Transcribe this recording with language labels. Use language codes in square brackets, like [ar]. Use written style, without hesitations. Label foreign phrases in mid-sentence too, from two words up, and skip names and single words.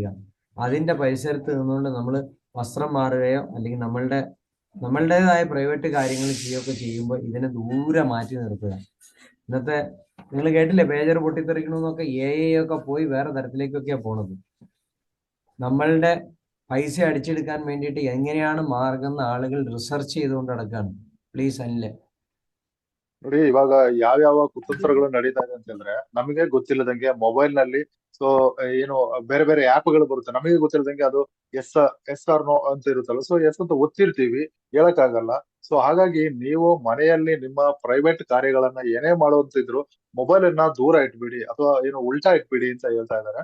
[ml] അതിൻ്റെ പരിസരത്ത് നിന്നുകൊണ്ട് നമ്മൾ വസ്ത്രം മാറുകയോ അല്ലെങ്കിൽ നമ്മളുടേതായ പ്രൈവറ്റ് കാര്യങ്ങൾ ചെയ്യുകയൊക്കെ ചെയ്യുമ്പോൾ ഇതിനെ ദൂരെ മാറ്റി നിർത്തുക. ഇന്നത്തെ നിങ്ങൾ കേട്ടില്ലേ, പേജർ പൊട്ടിത്തെറിക്കണമെന്നൊക്കെ ഒക്കെ പോയി വേറെ തരത്തിലേക്കൊക്കെയാണ് പോണത്. നമ്മളുടെ പൈസ അടിച്ചെടുക്കാൻ വേണ്ടിയിട്ട് എങ്ങനെയാണ് മാർഗം എന്ന് ആളുകൾ റിസർച്ച് ചെയ്തുകൊണ്ട് നടക്കുകയാണ്. പ്ലീസ് അല്ലേ, [kn] ನೋಡಿ ಇವಾಗ ಯಾವ್ಯಾವ ಕುತಂತ್ರಗಳು ನಡೀತಾ ಇದೆ ಅಂತಂದ್ರೆ ನಮಗೆ ಗೊತ್ತಿಲ್ಲದಂಗೆ ಮೊಬೈಲ್ ನಲ್ಲಿ ಸೊ ಏನು ಬೇರೆ ಬೇರೆ ಆಪ್ ಗಳು ಬರುತ್ತೆ, ನಮಗೆ ಗೊತ್ತಿಲ್ಲದಂಗೆ ಅದು [en] yes yes or no [kn] ಅಂತ ಇರುತ್ತಲ್ಲ, ಸೊ ಎಸ್ ಅಂತ ಒತ್ತಿರ್ತೀವಿ, ಹೇಳಕ್ಕಾಗಲ್ಲ. ಸೊ ಹಾಗಾಗಿ ನೀವು ಮನೆಯಲ್ಲಿ ನಿಮ್ಮ ಪ್ರೈವೇಟ್ ಕಾರ್ಯಗಳನ್ನ ಏನೇ ಮಾಡುವಂತಿದ್ರು ಮೊಬೈಲ್ ಅನ್ನ ದೂರ ಇಟ್ಬಿಡಿ ಅಥವಾ ಏನು ಉಲ್ಟಾ ಇಟ್ಬಿಡಿ ಅಂತ ಹೇಳ್ತಾ ಇದ್ದಾರೆ.